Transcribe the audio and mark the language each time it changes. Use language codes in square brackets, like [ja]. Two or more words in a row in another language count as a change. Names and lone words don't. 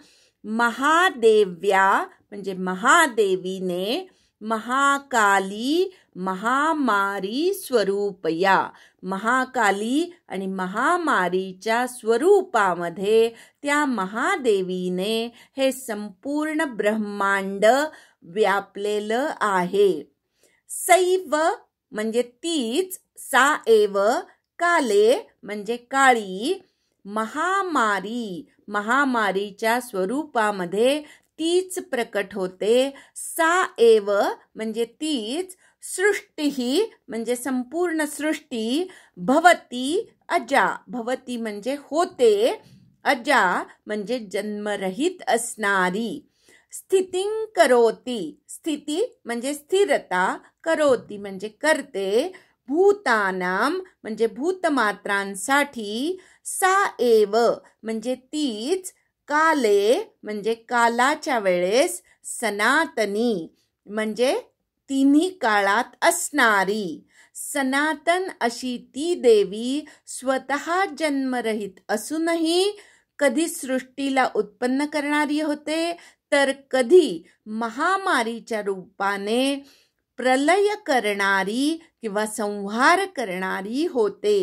[mr] महादेव्या म्हणजे महादेवीने, [sa] महाकाली महामारी स्वरूपया, [mr] महाकाली आणि महामारीच्या स्वरूपामध्ये त्या महादेवीने हे संपूर्ण ब्रह्मांड व्यापलेलं आहे. सैव म्हणजे तीच, [sa] सा एव काले [mr] म्हणजे काळी, महामारी महामारीच्या स्वरूपामध्ये तीच प्रकट होते. [sa] सा एव [mr] म्हणजे तीच, सृष्टी म्हणजे संपूर्ण सृष्टी, [sa] भवती अजा [mr] भवती म्हणजे होते, अजा म्हणजे जन्मरहित असणारी, [sa] स्थितिं करोती [mr] स्थिती म्हणजे स्थिरता, करोती म्हणजे करते, भूतानाम म्हणजे भूतमात्रांसाठी, [sa] सा एव [mr] म्हणजे तीच, काले म्हणजे कालाच्या वेळेस, सनातनी म्हणजे तिन्ही काळात असणारी. सनातन अशी ती देवी स्वतः जन्मरहित असूनही कधी सृष्टीला उत्पन्न करणारी होते, तर कधी महामारीच्या रूपाने प्रलय करणारी किंवा संहार करणारी होते.